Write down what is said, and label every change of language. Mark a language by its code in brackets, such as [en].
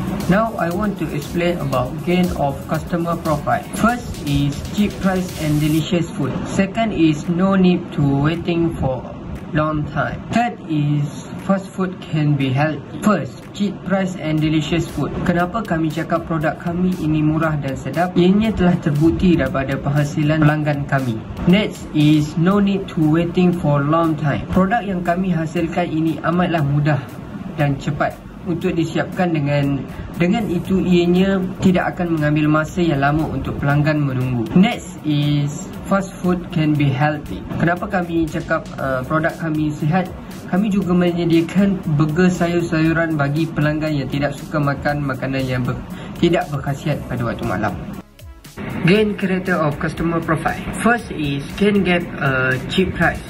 [en] Now I want to explain about gain of customer profile. First is cheap price and delicious food. Second is no need to waiting for long time. Third is fast food can be healthy. First, cheap price and delicious food. [ms] Kenapa kami cakap produk kami ini murah dan sedap? Ianya telah terbukti daripada penghasilan pelanggan kami. [en] Next is no need to waiting for long time. [ms] Produk yang kami hasilkan ini amatlah mudah dan cepat untuk disiapkan. Dengan itu ianya tidak akan mengambil masa yang lama untuk pelanggan menunggu. [en] Next is fast food can be healthy. [ms] Kenapa kami cakap produk kami sihat? Kami juga menyediakan burger sayur-sayuran bagi pelanggan yang tidak suka makan makanan yang tidak berkhasiat pada waktu malam. [en] Gain character of customer profile. First is can get a cheap price.